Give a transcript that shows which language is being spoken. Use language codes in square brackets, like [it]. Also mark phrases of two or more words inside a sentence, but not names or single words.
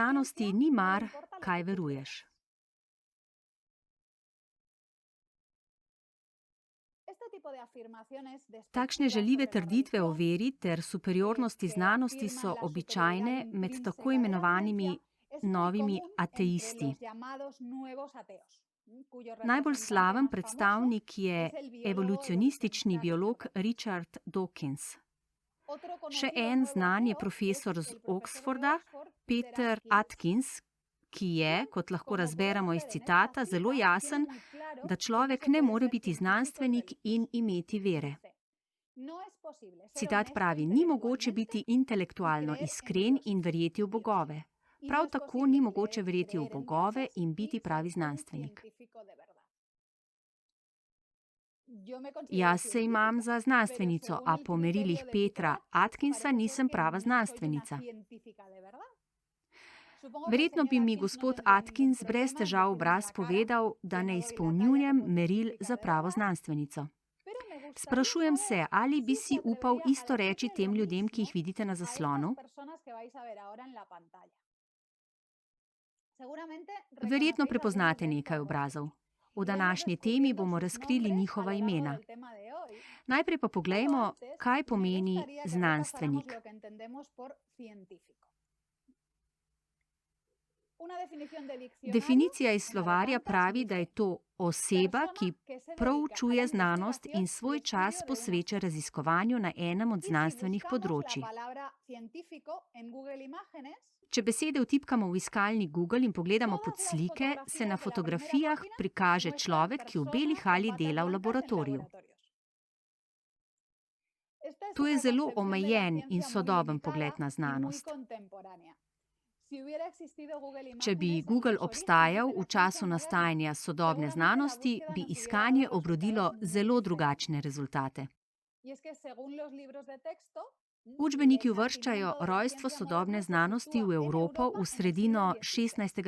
[sl] Znanosti [es] ciencia [sl] ni [es] no le [sl] mar, [es] importa lo [sl] kaj [es] que tú [sl] veruješ. [es] creas. Este tipo de afirmaciones [sl] Takšne [es] despectivas [sl] žaljive [es] sobre la [sl] trditve o [es] religión, [sl] veri ter superiornosti [es] que [sl] znanosti so [es] afirman la [sl] običajne [es] superioridad [sl] med [es] intrínseca [sl] tako [es] de la [sl] imenovanimi [es] ciencia, es muy [sl] novimi [es] común entre [sl] ateisti. [es] los llamados nuevos ateos, cuyo [sl] Najbolj [es] representante [sl] slaven [es] más famoso [sl] predstavnik je [es] es el biólogo [sl] evolucionistični [es] evolucionista [sl] biolog [es] Richard Dawkins. [sl] Richard Dawkins. [es] Otro [sl] Še [es] conocido [sl] en [es] nuevo [sl] znan je [es] ateo [sl] profesor [es] es [sl] z [es] el profesor de [sl] Oxforda, [es] Oxford, [sl] Peter Atkins, ki je, [es] quien, [sl] kot lahko [es] como [sl] razberemo [es] podemos [sl] iz [es] ver en esta [sl] citata, zelo [es] cita, [sl] jasen, [es] tiene muy claro [sl] da [es] que no [sl] človek [es] se [sl] ne [es] puede [sl] more [es] ser [sl] biti [es] científico y [sl] znanstvenik in [es] religioso. [sl] imeti vere. [es] Dice, no es posible ser [sl] Citat [es] honesto [sl] pravi: ni mogoče [es] intelectualmente [sl] biti [es] y [sl] intelektualno [es] creer en [sl] iskren [es] Dios, [sl] in verjeti v [es] Dios. [sl] bogove. [es] Y no [sl] Prav [es] es [sl] tako [es] posible [sl] ni mogoče verjeti v [es] creer en [sl] bogove [es] dioses [sl] in [es] y [sl] biti [es] ser [sl] pravi [es] un [sl] znanstvenik. [es] científico de verdad. Yo me considero [sl] Jaz se imam [es] científica, [sl] za [es] pero [sl] znanstvenico, [es] según [sl] a [es] el [sl] po [es] criterio [sl] merilih [es] de [sl] Petra [es] Peter Atkins, [sl] Atkinsa [es] parece [sl] nisem [es] ser que [sl] prava [es] no soy una [sl] znanstvenica. [es] científica de verdad. Supongo que el [sl] Verjetno [es] señor [sl] bi mi [es] Atkins no [sl] gospod [es] tendría ningún [sl] Atkins brez [es] problema en [sl] težav v [es] decirme en [sl] obraz [es] la cara [sl] povedal, da [es] que [sl] ne [es] no doy la talla [sl] izpolnjujem [es] como [sl] meril [es] científica [sl] za [es] de [sl] pravo [es] verdad, [sl] znanstvenico. [es] pero me gustaría [sl] Sprašujem se, [es] saber [sl] ali bi [es] si se [sl] si upal [es] atrevería a [sl] isto reči [es] decirle [sl] tem [es] lo [sl] ljudem, ki jih [es] mismo [sl] vidite na [es] a estas [sl] zaslonu? [es] personas que vais a ver ahora en la pantalla. Seguramente [sl] Verjetno [es] reconocéis algunos [sl] prepoznate [es] de [sl] nekaj [es] estos [sl] obrazov. [es] rostros. [sl] V [es] Iremos [sl] današnji temi [es] descubriendo [sl] bomo [es] sus [sl] razkrili [es] nombres a [sl] njihova [es] lo largo [sl] imena. [es] del tema de hoy, [sl] Najprej pa [es] pero [sl] poglejmo, [es] antes [sl] kaj [es] me [sl] pomeni [es] gustaría que repasáramos [sl] znanstvenik. [es] lo que entendemos por científico. Una definición de diccionario [sl] Definicija iz [es] en [sl] slovarja [es] Cervantes [sl] pravi, da je [es] dice: [sl] to oseba, [es] persona [sl] ki [es] que se dedica a [sl] proučuje [es] la [sl] znanost [es] investigación [sl] in [es] y [sl] svoj [es] estudio [sl] čas [es] de una [sl] posveča raziskovanju na enem od [es] Y si [sl] znanstvenih [es] buscamos la [sl] področji. [es] palabra científico en Google Imágenes, [sl] Če besede vtipkamo v iskalnik Google in pogledamo [es] todas [sl] pod [es] las [sl] slike, se [es] fotografías [sl] na [es] de la primera [sl] fotografijah [es] página [sl] prikaže [es] muestran [sl] človek, ki v beli [es] personas con [sl] halji [es] batas [sl] dela v [es] blancas en [sl] laboratoriju. [es] laboratorios. Esta es [sl] To je [es] una [sl] zelo [es] concepción de la [sl] omejen in [es] ciencia muy [sl] sodoben pogled [es] limitada [sl] na [es] y muy [sl] znanost. [es] contemporánea. [sl] Če bi Google obstajal v času nastajanja sodobne znanosti, bi iskanje obrodilo zelo drugačne rezultate. Učbeniki uvrščajo rojstvo sodobne znanosti v Evropo v sredino 16.